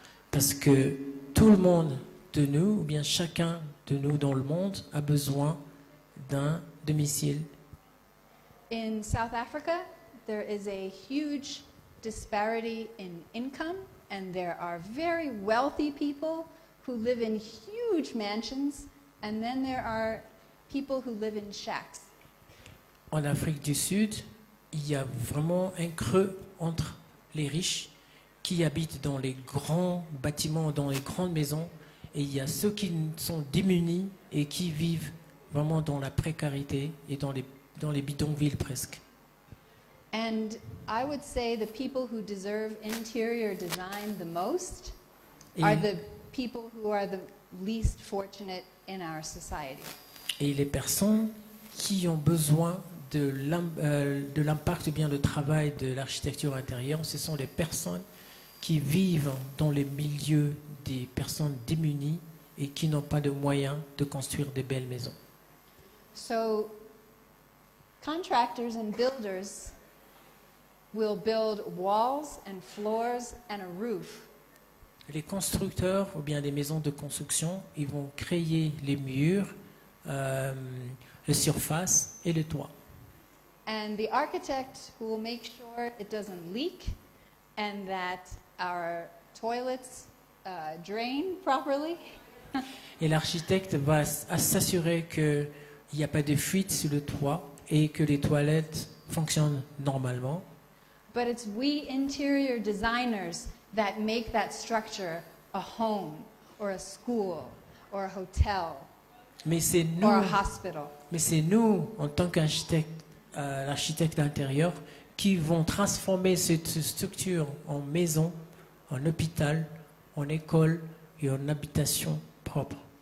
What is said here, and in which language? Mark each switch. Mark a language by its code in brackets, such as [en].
[fr] Parce que tout le monde de nous, ou bien chacun de nous dans le monde, a besoin d'un domicile. [en] In South Africa, there is a huge disparity in income, and there are very wealthy people who live in huge mansions, and then there are people who live in shacks. [fr] En Afrique du Sud, il y a vraiment un creux entre les riches qui habitent dans les grands bâtiments, dans les grandes maisons, et il y a ceux qui sont démunis et qui vivent vraiment dans la précarité et dans les bidonvilles presque. [en] And I would say the people who deserve interior design the most are the people who are the least fortunate in our society. [fr] Et les personnes qui ont besoin de l'impact ou bien le travail de l'architecture intérieure, ce sont les personnes qui vivent dans les milieux des personnes démunies et qui n'ont pas de moyens de construire des belles maisons. [en] So contractors and builders will build walls and floors and a roof. [fr] Les constructeurs ou bien des maisons de construction, ils vont créer les murs, les surfaces et le toit. [en] And the architect will make sure it doesn't leak and that our toilets drain properly. [fr] Et l'architecte va s'assurer qu'il n'y a pas de fuite sur le toit et que les toilettes fonctionnent normalement. [en] But it's we interior designers that make that structure a home or a school or a hotel [fr] Mais c'est nous, [en] or a hospital. [fr] mais c'est nous, en tant qu'architecte, l'architecte intérieur, qui vont transformer cette structure en maison, en hôpital, en école et en habitation propre.